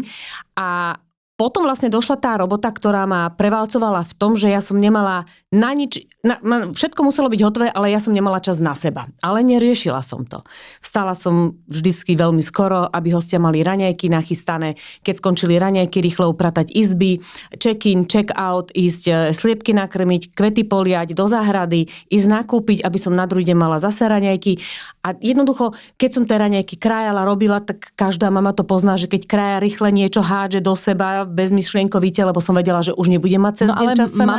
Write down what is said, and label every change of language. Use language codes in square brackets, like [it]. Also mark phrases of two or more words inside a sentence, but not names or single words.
[sk] A potom vlastne došla tá robota, ktorá ma prevalcovala v tom, že ja som nemala na nič, všetko muselo byť hotové, ale ja som nemala čas na seba. Ale neriešila som to. Vstala som vždycky veľmi skoro, aby hostia mali raňajky nachystané. Keď skončili raňajky, rýchlo upratať izby, [en] check-in, check-out, [sk] ísť sliepky nakrmiť, kvety poliať, do záhrady, ísť nakúpiť, aby som na druhý deň mala zase raňajky. A jednoducho, keď som tie raňajky krájala, robila, tak každá mama to pozná, že keď krája rýchle niečo hádže do seba, bezmyšlienkovite, lebo som vedela, že už nebudem mať cez deň čas sa